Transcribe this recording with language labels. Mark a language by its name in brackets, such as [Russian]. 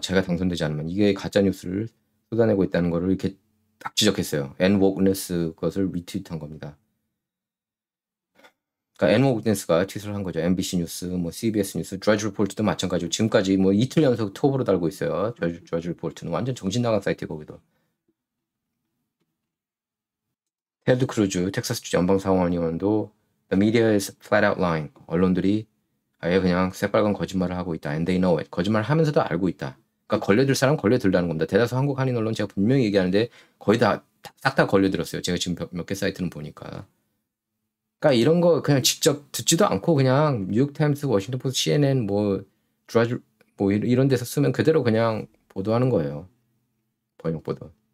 [Korean] 제가 당선되지 않으면 이게 가짜 뉴스를 쏟아내고 있다는 거를 이렇게 딱 지적했어요. N-Wokeness 것을 리트윗한 겁니다. 그러니까 N-Wokeness가 트윗을 한 거죠. MBC 뉴스, 뭐 CBS 뉴스, 드러지 리포트도 마찬가지고 지금까지 뭐 이틀 연속 톱으로 달고 있어요. 드러지 리포트는 완전 정신 나간 사이트 거기도. 테드 크루즈 텍사스 연방 상원의원도 [English] The media is flat out lying. [Korean] 언론들이 아예 그냥 새빨간 거짓말을 하고 있다. [English] And they know it. [Korean] 거짓말을 하면서도 알고 있다. 그러니까 걸려들 사람 걸려들라는 겁니다. 대다수 한국 한인 언론 제가 분명히 얘기하는데 거의 다 싹 다 걸려들었어요. 제가 지금 몇 개 사이트는 보니까. 그러니까 이런 거 그냥 직접 듣지도 않고 그냥 뉴욕타임스, 워싱턴 포스트, CNN 뭐 드라즈 뭐 이런 데서 쓰면 그대로 그냥 보도하는 거예요. 번역 보도.